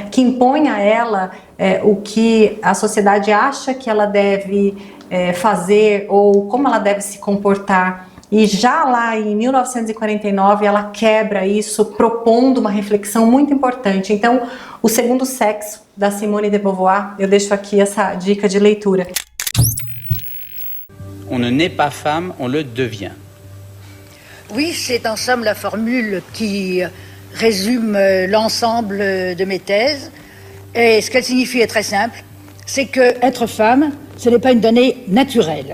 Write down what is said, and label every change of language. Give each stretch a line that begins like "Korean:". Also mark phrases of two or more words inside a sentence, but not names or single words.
Portuguese: Que impõe a ela o que a sociedade acha que ela deve fazer ou como ela deve se comportar. E já lá em 1949 ela quebra isso, propondo uma reflexão muito importante. Então, O Segundo Sexo, da Simone de Beauvoir, eu deixo aqui essa dica de leitura.
French: On ne naît pas femme, on le devient. Oui, c'est en somme la formule qui résume l'ensemble de mes thèses. Et ce qu'elle signifie est très simple, c'est que être femme, ce n'est pas une donnée naturelle.